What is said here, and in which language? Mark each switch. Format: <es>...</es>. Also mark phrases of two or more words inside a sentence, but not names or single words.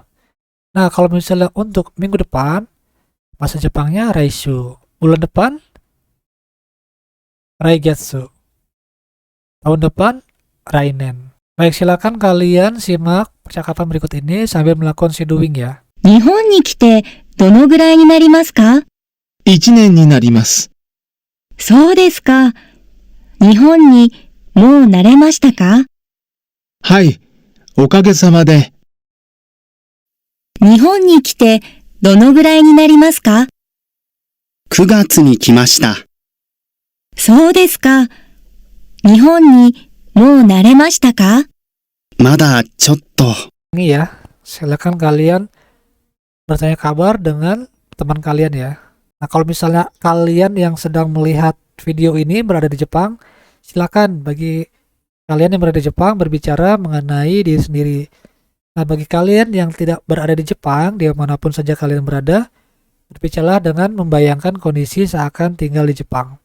<id>Nah, kalau misalnya untuk minggu depan, bahasa Jepangnya raishu. Bulan depan, raigetsu. Tahun depan, rainen. Baik, silakan kalian simak percakapan berikut ini sambil melakukan shadowing ya.</id> <ja>日本に来てどのぐらいになりますか？ 1年になります。そうですか。日本にもう慣れましたか？はい、おかげさまで。日本に来てどのぐらいになりますか？ 9月に来ました。そうですか。日本にもう慣れましたか？まだちょっと。</ja> <id>Ini ya, silakan kalian bertanya kabar dengan teman kalian ya. Nah, kalau misalnya kalian yang sedang melihat video ini berada di Jepang, silakan bagi kalian yang berada di Jepang berbicara mengenai diri sendiri. Nah, bagi kalian yang tidak berada di Jepang, dimanapun saja kalian berada, berbicaralah dengan membayangkan kondisi seakan tinggal di Jepang.</id>